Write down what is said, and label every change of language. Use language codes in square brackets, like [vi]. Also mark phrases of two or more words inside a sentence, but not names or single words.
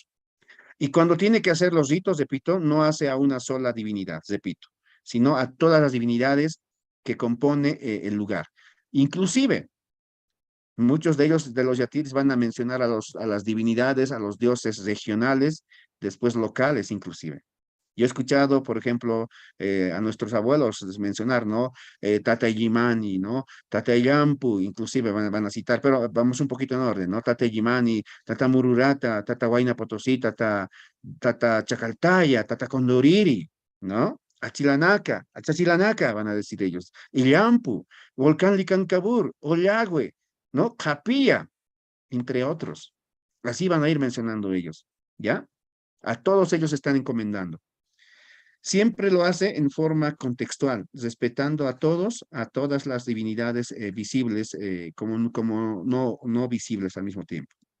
[es] Y cuando tiene que hacer los ritos, repito, no hace a una sola divinidad, repito, sino a todas las divinidades que compone el lugar. Inclusive, muchos de ellos, de los yatiris, van a mencionar a las divinidades, a los dioses regionales, después locales inclusive. Yo he escuchado, por ejemplo, a nuestros abuelos mencionar, ¿no? Tata Yimani, ¿no? Tata Yampu, inclusive van a citar, pero vamos un poquito en orden, ¿no? Tata Yimani, Tata Mururata, Tata Huayna Potosí, Tata Chacaltaya, Tata Condoriri, ¿no? [ay] Achilanaka, Achachilanaka, [es] van a decir ellos. Illampu, Volcán Licancabur, Ollagüe, ¿no? Japía, entre otros. Así van a ir mencionando ellos, ¿ya? A todos ellos están encomendando. Siempre lo hace en forma contextual, respetando a todos, a todas las divinidades visibles como no visibles al mismo tiempo.